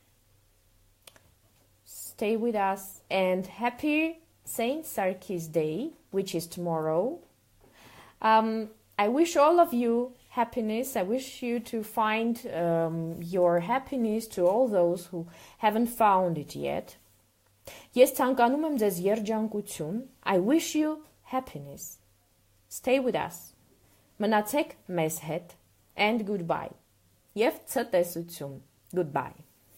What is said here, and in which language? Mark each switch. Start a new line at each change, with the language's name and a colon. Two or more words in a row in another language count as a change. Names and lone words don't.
English: Stay with us, and happy Saint Sarkis Day, which is tomorrow. I wish all of you happiness. I wish you to find your happiness, to all those who haven't found it yet.
Armenian: Ես ցանկանում եմ ձեզ երջանկություն.
English: I wish you happiness. Stay with us.
Armenian: Մնացեք մեզ հետ,
English: and goodbye.
Armenian: Եվ ցտեսություն.
English: Goodbye.